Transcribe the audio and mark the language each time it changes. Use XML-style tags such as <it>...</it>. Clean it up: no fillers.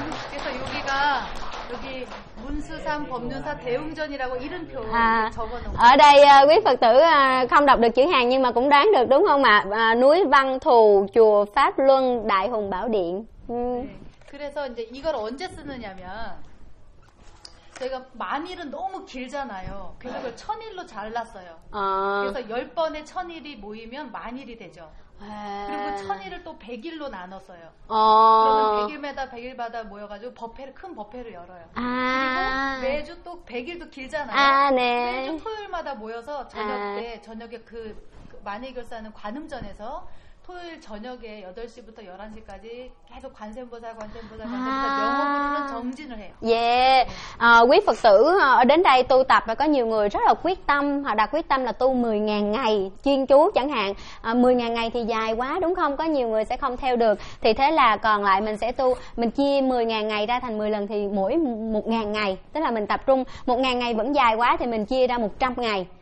<ko>그래서 여기가 여기 문수삼 법륜사 대웅전이라고 이름표 적어놓고.</ko> <vi>Ở đây quý Phật tử không đọc được chữ hàng nhưng mà cũng đoán được đúng không ạ? Núi Văn Thù, chùa Pháp Luân, Đại Hùng Bảo Điện.</vi> <ko>그래서 이제 이걸 언제 쓰느냐면 제가 만일은 너무 길잖아요. 그래서 그걸 천일로 잘랐어요. 그래서 열 번에 천일이 모이면 만일이 되죠. 그리고 천일을 또 백일로 나눴어요. 그러면 백일마다 백일마다 모여가지고 법회를 큰 법회를 열어요. 그리고 매주 또 백일도 길잖아요. 네. 매주 토요일마다 모여서 저녁에 그 만일 결사는 관음전에서 토요일 저녁에 8시부터 11시까지 계속 관세음보살 영어로는 정진을 해요. 예. Yeah.</ko> <vi>Quý Phật tử đến đây tu tập, và có nhiều người rất là quyết tâm, họ đặt quyết tâm là tu 10.000 ngày chuyên chú chẳng hạn. 10.000 ngày thì dài quá đúng không? Có nhiều người sẽ không theo được. Thì thế là còn lại mình sẽ tu, mình chia 10.000 ngày ra thành 10 lần thì mỗi 1.000 ngày, tức là mình tập trung 1.000 ngày vẫn dài quá thì mình chia ra 100 ngày.</vi>